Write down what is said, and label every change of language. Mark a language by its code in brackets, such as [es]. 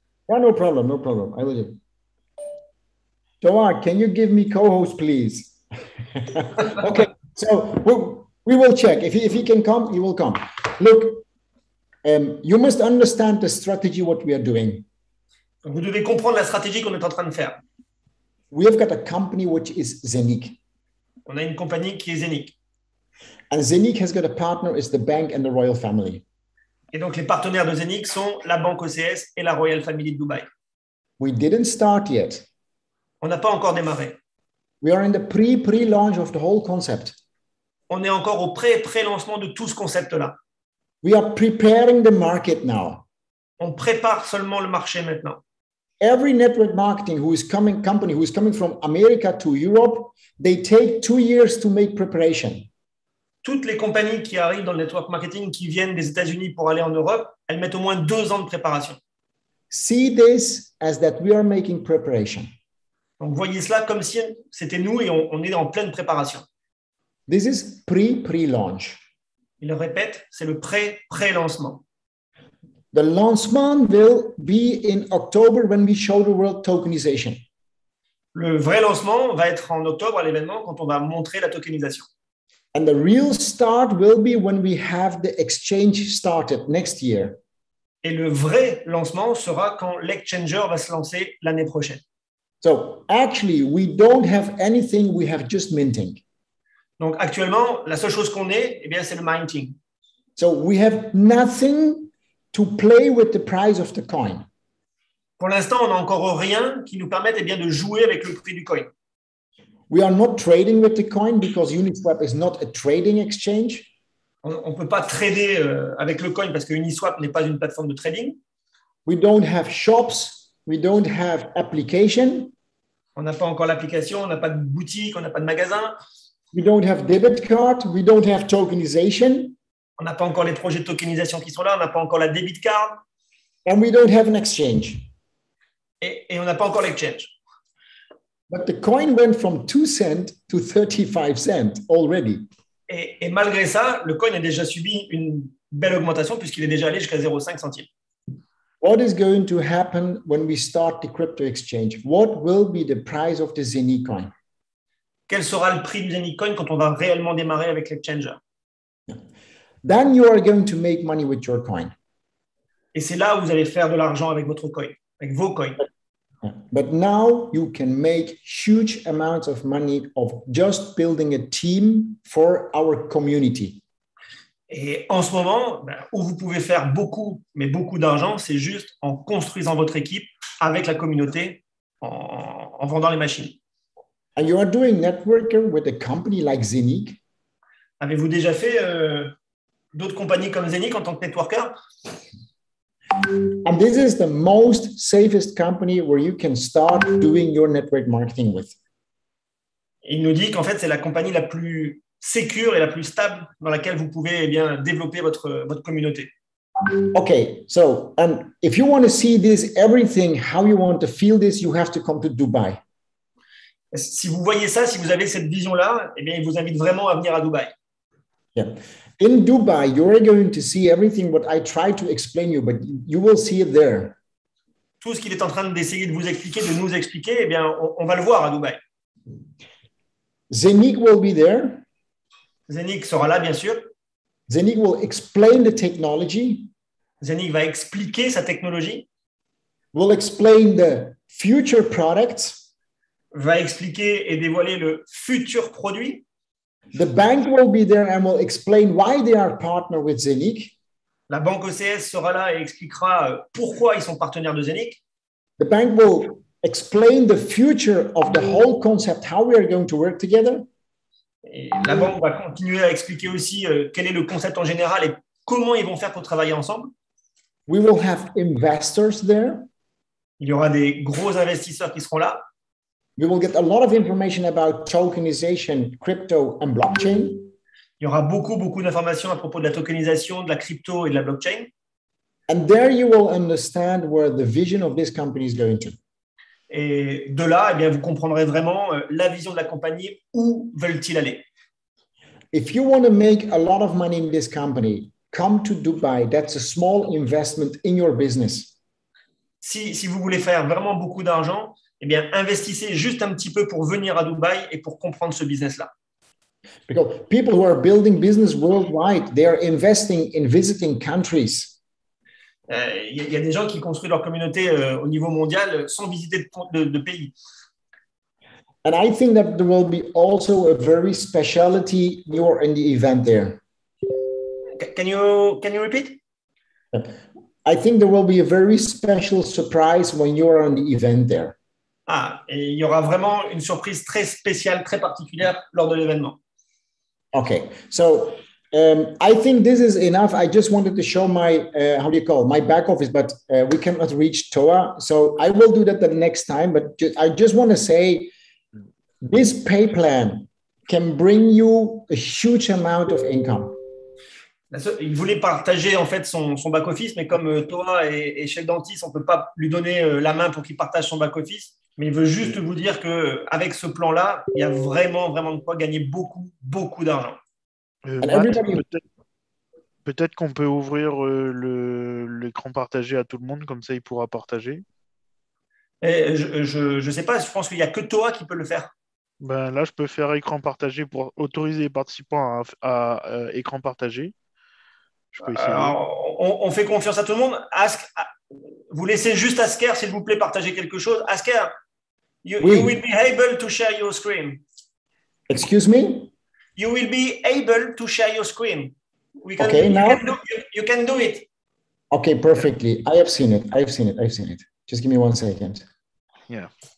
[en] Yeah, no problem. I will do. Toa, can you give me co-host, please? Okay, so we will check. If he can come, he will come. Look, you must understand the strategy, what we are doing. [fr] Vous devez comprendre la stratégie qu'on est en train de faire. [en] We have got a company which is Zenic. [fr] On a une compagnie qui est Zenic. [en] And Zenic has got a partner, is the bank and the royal family. [fr] Et donc, les partenaires de Zenic sont la banque OCS et la Royal Family de Dubaï. [en] We didn't start yet. [fr] On n'a pas encore démarré. [en] We are in the pre-launch of the whole concept. [fr] On est encore au pré-lancement de tout ce concept-là. [en] We are preparing the market now. [fr] On prépare seulement le marché maintenant. [en] Every network marketing company who is coming from America to Europe, they take 2 years to make preparation. [fr] Toutes les compagnies qui arrivent dans le network marketing, qui viennent des États-Unis pour aller en Europe, elles mettent au moins 2 ans de préparation. [en] See this as that we are making preparation. [fr] Donc, voyez cela comme si c'était nous et on est en pleine préparation. [en] This is pre-launch. [fr] Il le répète, c'est le pré-lancement. [en] The lancement will be in October when we show the world tokenization. [fr] Le vrai lancement va être en octobre à l'événement quand on va montrer la tokenisation. [en] And the real start will be when we have the exchange started next year. [fr] Et le vrai lancement sera quand l'exchanger va se lancer l'année prochaine. [en] So actually, we don't have anything, we have just minting. [fr] Donc actuellement, la seule chose qu'on ait, c'est le minting. [en] So we have nothing to play with the price of the coin. [fr] Pour l'instant, on n'a encore rien qui nous permette de jouer avec le prix du coin. [en] We are not trading with the coin because Uniswap is not a trading exchange. [fr] On ne peut pas trader avec le coin parce que Uniswap n'est pas une plateforme de trading. [en] We don't have shops. We don't have application. [fr] On n'a pas encore l'application, on n'a pas de boutique, on n'a pas de magasin. [en] We don't have debit card. We don't have tokenization. [fr] On n'a pas encore les projets de tokenisation qui sont là, on n'a pas encore la debit card. [en] And we don't have an exchange. [fr] Et on n'a pas encore l'exchange. [en] But the coin went from 2 cents to 35 cents already. [fr] Et malgré ça, le coin a déjà subi une belle augmentation puisqu'il est déjà allé jusqu'à 0,5 centimes. [en] What is going to happen when we start the crypto exchange? What will be the price of the Zenic coin? [fr] Quel sera le prix du Zenic coin quand on va réellement démarrer avec l'exchanger? [en] Then you are going to make money with your coin. [fr] Et c'est là où vous allez faire de l'argent avec votre coin, avec vos coins. [en] But now you can make huge amounts of money of just building a team for our community. [fr] Et en ce moment, où vous pouvez faire beaucoup, mais beaucoup d'argent, c'est juste en construisant votre équipe avec la communauté, en vendant les machines. [en] And you are doing networking with a company like Zenic? [fr] Avez-vous déjà fait d'autres compagnies comme Zenic en tant que networker? [en] And this is the most safest company where you can start doing your network marketing with. [fr] Il nous dit qu'en fait, c'est la compagnie la plus sécure et la plus stable dans laquelle vous pouvez développer votre communauté. [en] Okay, so and if you want to see this, everything, how you want to feel this, you have to come to Dubai. [fr] Si vous voyez ça, si vous avez cette vision-là, eh bien, il vous invite vraiment à venir à Dubaï. [en] Yeah. In Dubai, you're going to see everything what I try to explain you, but you will see it there. [fr] Tout ce qu'il est en train d'essayer de vous expliquer, de nous expliquer, eh bien, on va le voir à Dubaï. [en] Zenik will be there. [fr] Zenik sera là, bien sûr. [en] Zenik will explain the technology. [fr] Zenik va expliquer sa technologie. [en] Will explain the future products. [fr] Va expliquer et dévoiler le futur produit. [en] The bank will be there and will explain why they are partner with Zenik. [fr] La banque OCS sera là et expliquera pourquoi ils sont partenaires de Zenik. [en] The bank will explain the future of the whole concept, how we are going to work together. [fr] Et la banque va continuer à expliquer aussi quel est le concept en général et comment ils vont faire pour travailler ensemble. [en] We will have investors there. [fr] Il y aura des gros investisseurs qui seront là. [en] We will get a lot of information about tokenization, crypto, and blockchain. [fr] Il y aura beaucoup d'informations à propos de la tokenisation, de la crypto et de la blockchain. [en] And there you will understand where the vision of this company is going to. [fr] Et de là, eh bien, vous comprendrez vraiment la vision de la compagnie, où veulent-ils aller. [en] If you want to make a lot of money in this company, come to Dubai. That's a small investment in your business. [fr] Si vous voulez faire vraiment beaucoup d'argent, eh bien, investissez juste un petit peu pour venir à Dubaï et pour comprendre ce business-là. [en] Because people who are building business worldwide, they are investing in visiting countries. [fr] Il y a des gens qui construisent leur communauté au niveau mondial sans visiter de pays. [en] And I think that there will be also a very specialty you're in the event there. Can you repeat? I think there will be a very special surprise when you are on the event there. [fr] Et il y aura vraiment une surprise très spéciale, très particulière lors de l'événement. [en] Okay, so I think this is enough. I just wanted to show my, my back office, but we cannot reach Toa. So I will do that the next time. But I just want to say this pay plan can bring you a huge amount of income. [fr] Il voulait partager en fait son back office, mais comme Toa est chef dentiste, on ne peut pas lui donner la main pour qu'il partage son back office. Mais il veut juste vous dire qu'avec ce plan-là, il y a vraiment de quoi gagner beaucoup d'argent. Peut-être qu'on peut ouvrir l'écran partagé à tout le monde, comme ça il pourra partager. Et je ne sais pas, je pense qu'il n'y a que Toa qui peut le faire. Ben, là, je peux faire écran partagé pour autoriser les participants à écran partagé. Je peux essayer. Alors, on fait confiance à tout le monde. Vous laissez juste Asker, s'il vous plaît, partager quelque chose. [en] Asker, you will be able to share your screen. Excuse me? You will be able to share your screen. Now you can do it. Okay, perfectly. I have seen it. Just give me 1 second. Yeah.